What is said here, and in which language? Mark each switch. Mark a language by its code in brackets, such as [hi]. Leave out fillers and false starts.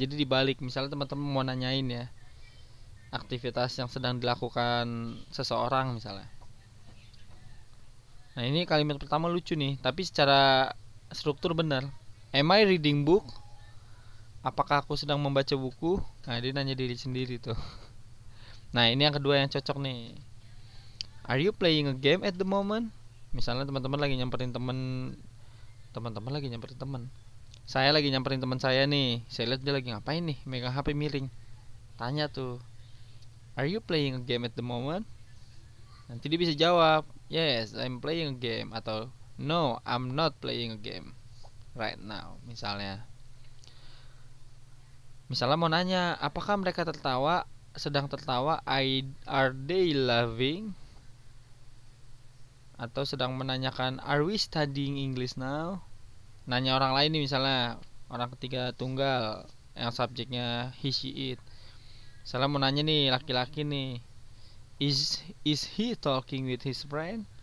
[id] Jadi dibalik, misalnya teman-teman mau nanyain ya aktivitas yang sedang dilakukan seseorang misalnya. Nah ini kalimat pertama lucu nih, tapi secara struktur benar. [en] Am I reading book? [id] Apakah aku sedang membaca buku? Nah dia nanya diri sendiri tuh. Nah ini yang kedua yang cocok nih. [en] Are you playing a game at the moment? [id] Misalnya teman-teman lagi nyamperin teman lagi nyamperin teman. Saya lagi nyamperin teman saya nih. Saya lihat dia lagi ngapain nih, megang HP miring. Tanya tuh, [en] are you playing a game at the moment? [id] Nanti dia bisa jawab, [en] yes, I'm playing a game, atau no, I'm not playing a game right now. [id] Misalnya mau nanya, apakah mereka sedang tertawa? [en] Are they laughing? [id] Atau sedang menanyakan, [en] are we studying English now? [id] Nanya orang lain nih, misalnya orang ketiga tunggal yang subjeknya he, she, it. Misalnya mau nanya nih laki-laki nih, [en] is he talking with his friend?